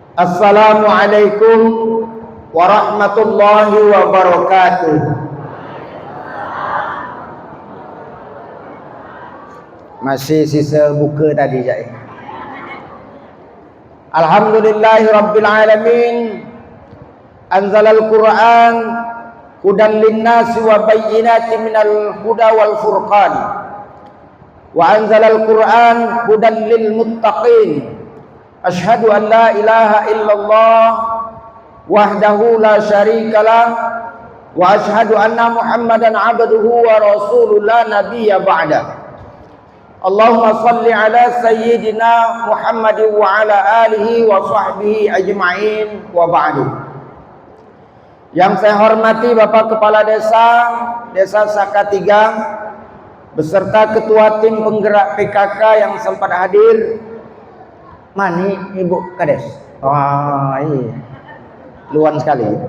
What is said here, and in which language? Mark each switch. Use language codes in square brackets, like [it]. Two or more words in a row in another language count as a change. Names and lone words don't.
[ar] السلام عليكم ورحمة الله وبركاته. [bjn] Masih sisa buka tadi je. [ar] الحمد لله رب العالمين. أنزل القرآن هدى للناس وبينات من الهدى والفرقان. وأنزل القرآن هدى للمتقين. أشهد أن لا إله إلا الله وحده لا شريك له وأشهد أن محمدا عبده ورسوله لا نبي بعد. اللهم صل على سيدنا محمد وعلى آله وصحبه أجمعين وبعد. [id] Yang saya hormati Bapak Kepala Desa Sakatigang beserta Ketua Tim Penggerak PKK yang sempat hadir. [bjn] Mani Ibu Kades. Wah, iya. Luan sekali.